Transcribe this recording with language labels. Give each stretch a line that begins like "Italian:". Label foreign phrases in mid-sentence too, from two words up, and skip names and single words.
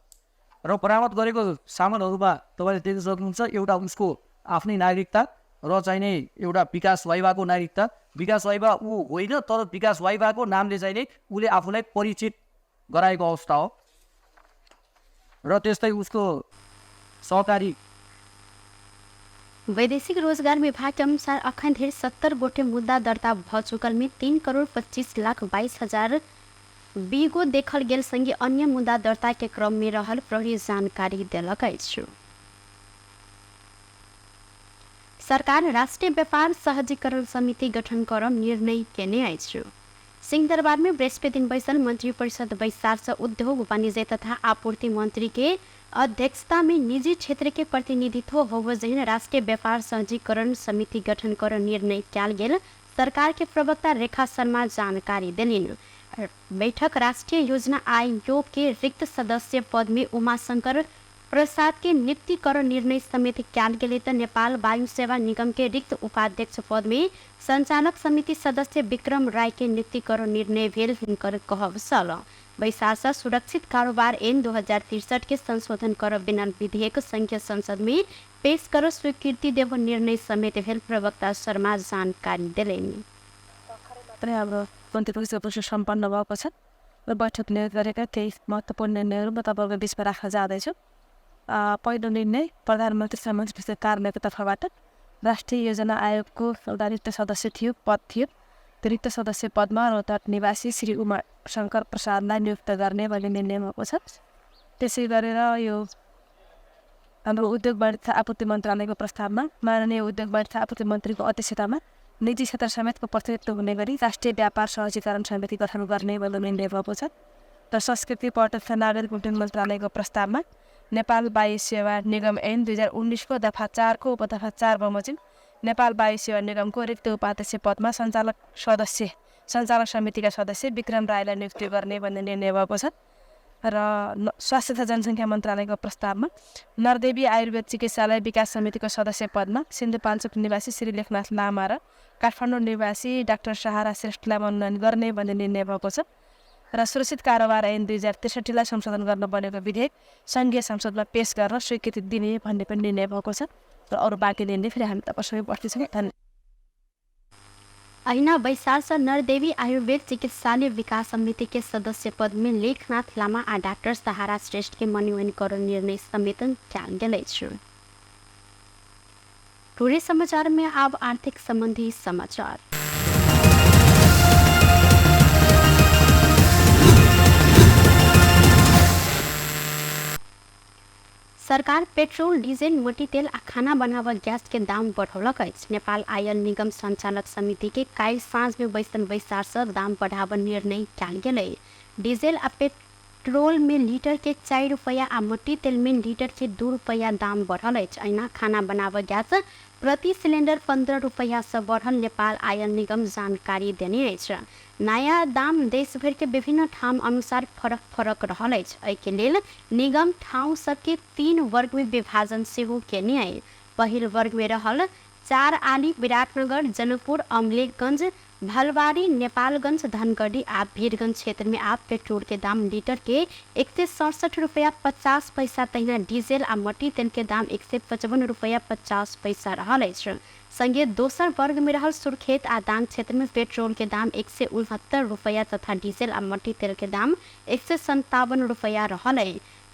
Nepali: र बरामद गरेको सामानहरूमा तपाईँले देख्न सक्नुहुन्छ एउटा उसको आफ्नै नागरिकता र चाहिने एउटा विकास वाइवाको नागरिकता। विकास वाइवा ऊ होइन, तर विकास वाइवाको नामले चाहिने उसले आफूलाई परिचित गराएको अवस्था हो। र त्यस्तै उसको सहकारी
Maithili: वैदेशिक रोजगार विभाग के अनुसार अखन धरि 70 गोटे मुद्दा दर्ता भ चुकल में 3,25,22,000 बीगो देखल गेल संगे अन्य मुद्दा दर्ता के क्रम में रहल प्रहरी जानकारी देलक अछि। सरकार राष्ट्रीय व्यापार सहजीकरण समिति गठन कर निर्णय केने अछि। सिंहदरबार में बृहस्पति दिन बैसल मंत्री परिषद बैसार उद्योग वाणिज्य तथा आपूर्ति मंत्री के अध्यक्षता में निजी क्षेत्र के प्रतिनिधित्व होवजहिन राष्ट्रीय व्यापार सहजीकरण समिति गठन कर निर्णय किया गेल सरकार के प्रवक्ता रेखा शर्मा जानकारी दिलिन्। बैठक राष्ट्रीय योजना आयोग के रिक्त सदस्य पद में उमाशंकर प्रसाद के नियुक्ति कर निर्णय समिति किया गेल त नेपाल वायु सेवा निगम के रिक्त उपाध्यक्ष पद में संचालक समिति सदस्य विक्रम राय के नियुक्ति कर निर्णय भेल हिनकर कहब सल। बैसार सुरक्षित कारोबार ऐन 2063 के संशोधन कर बिना विधेयक संघीय संसद में पेश कर स्वीकृति देव निर्णय समेत भेल प्रवक्ता शर्मा जानकारी दिलेन्।
Nepali: हाम्रो मन्त्री परिषद सम्पन्न भएको छ र बैठकले गरेका केही महत्त्वपूर्ण निर्णयहरू म तपाईँको बिचमा राख्न जाँदैछु। पहिलो निर्णय प्रधानमन्त्री सामाजिक कार्यालयको तर्फबाट राष्ट्रिय योजना आयोगको एउटा रिक्त सदस्य पद थियो। त्यो रिक्त सदस्य पदमा रोहतट निवासी श्री उमा शङ्कर प्रसादलाई नियुक्त गर्ने भन्ने निर्णय भएको छ। त्यसै गरेर यो हाम्रो उद्योग वाणिज्य आपूर्ति मन्त्रालयको प्रस्तावमा माननीय उद्योग वाणिज्य आपूर्ति मन्त्रीको अध्यक्षतामा निजी क्षेत्र समेतको प्रतिनिधित्व हुने गरी राष्ट्रिय व्यापार सहजीकरण समिति गठन गर्ने भन्ने निर्णय भएको छ। र संस्कृति पर्यटन तथा नागरिक उड्डयन मन्त्रालयको प्रस्तावमा नेपाल वायु सेवा निगम ऐन 2019 को दफा 4 को उपदफा 4 बमोजिम नेपाल वायु सेवा निगमको रिक्त उपाध्यक्ष पदमा सञ्चालक समितिका सदस्य विक्रम रायलाई नियुक्ति गर्ने भन्ने निर्णय भएको छ। र स्वास्थ्य तथा जनसङ्ख्या मन्त्रालयको प्रस्तावमा नरदेवी आयुर्वेद चिकित्सालय विकास समितिको सदस्य पदमा सिन्धुपाल्चोक निवासी श्री लेखनाथ लामा र काठमाडौँ निवासी डाक्टर सहारा श्रेष्ठलाई मनोनयन गर्ने भन्ने निर्णय भएको छ। र सुरक्षित कारोबार ऐन 2063 संशोधन गर्न बनेको विधेयक संघीय संसदमा पेश गर्न स्वीकृति दिने भन्ने पनि निर्णय भएको छ। र अरू बाँकी निर्णय फेरि हामी तपाईँसँगै बस्दैछौँ। धन्यवाद।
Maithili: अहिना बैसार नरदेवी आयुर्वेद चिकित्सालय विकास समिति के सदस्य पद में लेखनाथ लामा और डॉक्टर सहारा श्रेष्ठ के मनोनयन कर निर्णय समेत किया गेल अछि। टुडे समाचार में अब आर्थिक संबंधी समाचार। सरकार पेट्रोल डीजल मोटी तेल आ खाना बनावा गैस के दाम बढ़ौलक अछि। नेपाल आयल निगम संचालक समिति के काल्हि साँझ में बैसन बैसार से दाम बढ़ावा निर्णय किया गेलै। डीजल आ पेट्रोल में लीटर के 4 रुपया आ मोटी तेल में लीटर के 2 रुपया दाम बढ़ल अछि। अहिना खाना बनावा गैस प्रति सिलेंडर 15 रुपया से बढ़ल नेपाल आयल निगम जानकारी देने अछि। नया दाम देश भर के विभिन्न ठाम अनुसार फरक रहल अछि। एहि के लेल निगम ठाउँ सबके 3 वर्ग में विभाजन सेहो केने अछि। पहिल वर्ग में रहल 4 आली विराटनगर जनकपुर अमलेखगंज भलवारी नेपालगंज धनगढ़ी आ वीरगंज क्षेत्र में आप पेट्रोल के दाम लीटर के 167 रुपया 50 पैसा तहिना डीजल आ मोटी तेल के दाम 155 रुपया 50 पैसा रहल अछि। संगे दोसर वर्ग में रहल सुर्खेत आ दाङ क्षेत्र में पेट्रोल के दाम 169 रुपया तथा डीजल आ मोटी तेल के दाम 157 रुपया रहल अछि।